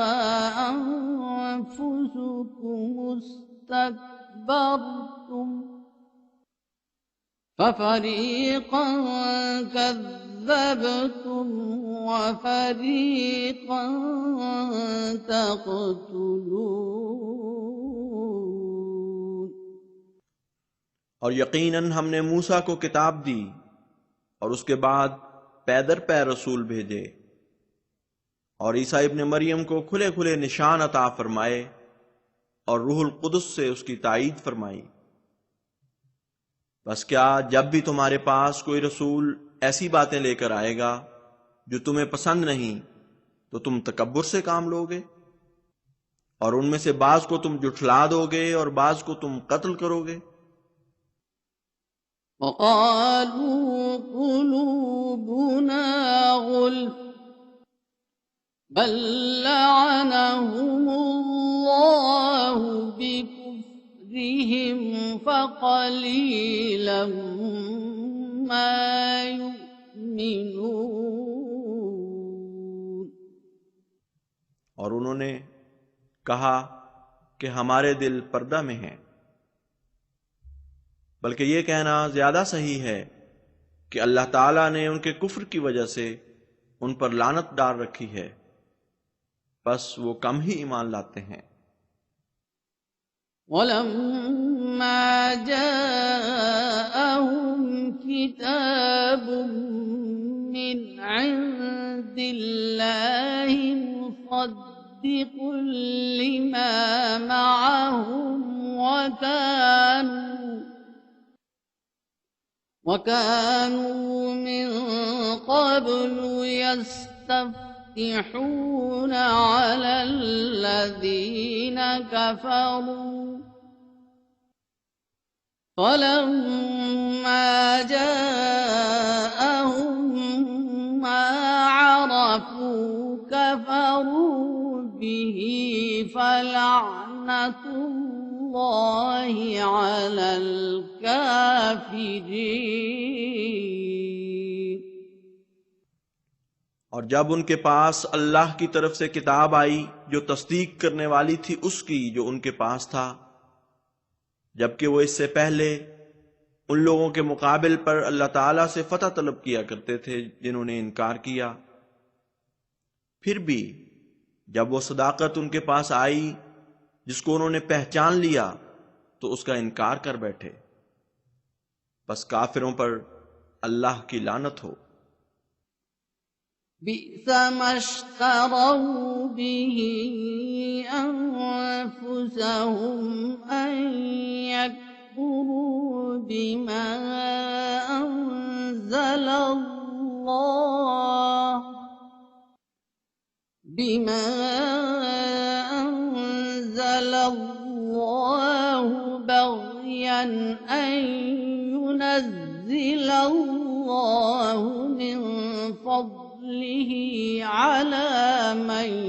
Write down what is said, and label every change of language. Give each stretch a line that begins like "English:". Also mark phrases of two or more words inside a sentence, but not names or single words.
Arabic: أنفسكم استكبرتم ففريقا كذبتم وفريقا تقتلون।
Urdu: اور یقیناً ہم نے موسیٰ کو کتاب دی اور اس کے بعد پے در پے رسول بھیجے اور عیسیٰ ابن مریم کو کھلے کھلے نشان عطا فرمائے اور روح القدس سے اس کی تائید فرمائی. پس کیا جب بھی تمہارے پاس کوئی رسول ایسی باتیں لے کر آئے گا جو تمہیں پسند نہیں، تو تم تکبر سے کام لو گے اور ان میں سے بعض کو تم جھٹلا دو گے اور بعض کو تم قتل کرو گے.
Arabic: وقالوا قلوبنا غلف بل لعنهم الله بكفرهم فقليلا ما يؤمنون.
Urdu: اور انہوں نے کہا کہ ہمارے دل پردہ میں ہیں، بلکہ یہ کہنا زیادہ صحیح ہے کہ اللہ تعالیٰ نے ان کے کفر کی وجہ سے ان پر لعنت ڈال رکھی ہے، پس وہ کم ہی ایمان لاتے ہیں.
Arabic: ولما جاءهم كتاب من عند الله مصدق لما معهم وكانوا من قبل يستفتحون على الذين كفروا فلما جاءهم ما عرفوا كفروا به فلعنة الله على الكافرين।
Urdu: اور جب ان کے پاس اللہ کی طرف سے کتاب آئی جو تصدیق کرنے والی تھی اس کی جو ان کے پاس تھا، جبکہ وہ اس سے پہلے ان لوگوں کے مقابل پر اللہ تعالیٰ سے فتح طلب کیا کرتے تھے جنہوں نے انکار کیا، پھر بھی جب وہ صداقت ان کے پاس آئی جس کو انہوں نے پہچان لیا تو اس کا انکار کر بیٹھے. پس کافروں پر اللہ کی لعنت ہو.
Arabic: بئسما اشتروا به أنفسهم أن يكفروا بما أنزل الله بغيا أن ينزل الله من فضله على من